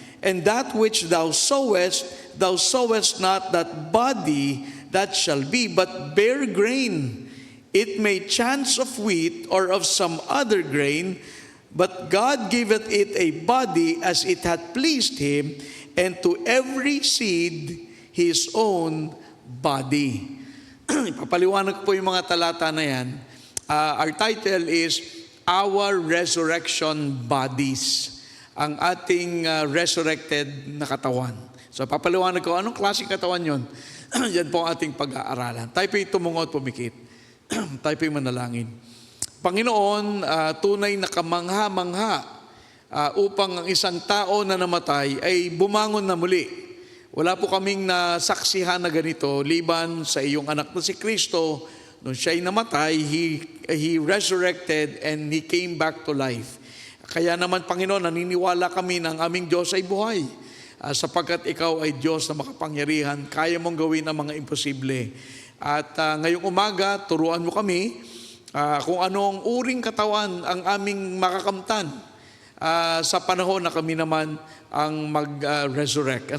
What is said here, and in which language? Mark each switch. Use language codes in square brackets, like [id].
[en] And that which thou sowest not that body that shall be, but bare grain. It may chance of wheat or of some other grain, but God giveth it a body as it hath pleased Him, and to every seed his own body. [tl] Ipapaliwanag po yung mga talata na yan. [en] Our title is Our Resurrection Bodies. [tl] Ang ating resurrected na katawan. So papaliwanag ko, anong klaseng katawan yun? Yan po ang ating pag-aaralan. Tayo po'y tumungo at pumikit. Tayo po'y manalangin. Panginoon, tunay na kamangha-mangha upang ang isang tao na namatay ay bumangon na muli. Wala po kaming nasaksihan na ganito, liban sa iyong anak na si Kristo. Nung siya'y namatay, [en] He resurrected and He came back to life. [tl] Kaya naman, Panginoon, naniniwala kami na ang aming Diyos ay buhay. Sapagkat Ikaw ay Diyos na makapangyarihan, kaya mong gawin ang mga imposible. At ngayong umaga, turuan mo kami kung anong uring katawan ang aming makakamtan sa panahon na kami naman ang mag-resurrect.